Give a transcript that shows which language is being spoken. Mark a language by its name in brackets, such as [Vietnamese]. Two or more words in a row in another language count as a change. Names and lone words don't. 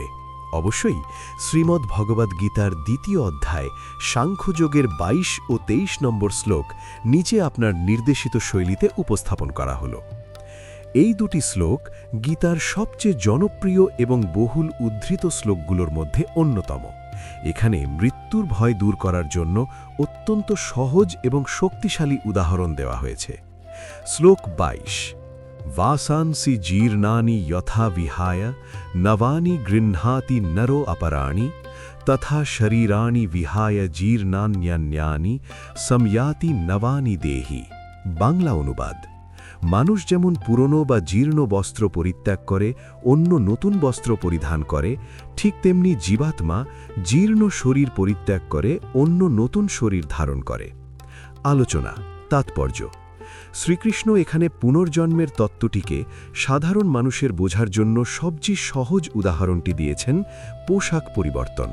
[Bangla] অবশ্যই শ্রীমদ্ ভগবদ্ গীতার 2য় অধ্যায় সাংখ্যযোগের 22 ও 23 নম্বর শ্লোক নিচে আপনার নির্দেশিত শৈলীতে উপস্থাপন করা হলো। এই দুটি শ্লোক গীতার সবচেয়ে জনপ্রিয় এবং বহুল উদ্ধৃত শ্লোকগুলোর মধ্যে অন্যতম। এখানে মৃত্যুর ভয় দূর করার জন্য অত্যন্ত সহজ এবং শক্তিশালী উদাহরণ দেওয়া হয়েছে। শ্লোক 22। [Sanskrit] वासांसि जीर्णानि यथा विहाय नवानि गृह्णाति नरो अपराणि तथा शरीराणि विहाय जीर्णान्यान्यानि संयाति नवानि देहि। [Bangla] বাংলা অনুবাদ: মানুষ যেমন পুরনো বা জীর্ণ বস্ত্র পরিত্যাগ করে অন্য নতুন বস্ত্র পরিধান করে, ঠিক তেমনি জীবাত্মা জীর্ণ শরীর পরিত্যাগ করে অন্য নতুন শরীর ধারণ করে। আলোচনা তাৎপর্য: শ্রীকৃষ্ণ এখানে পুনর্জন্মের তত্ত্বটিকে সাধারণ মানুষের বোঝার জন্য সবচেয়ে সহজ উদাহরণটি দিয়েছেন পোশাক পরিবর্তন।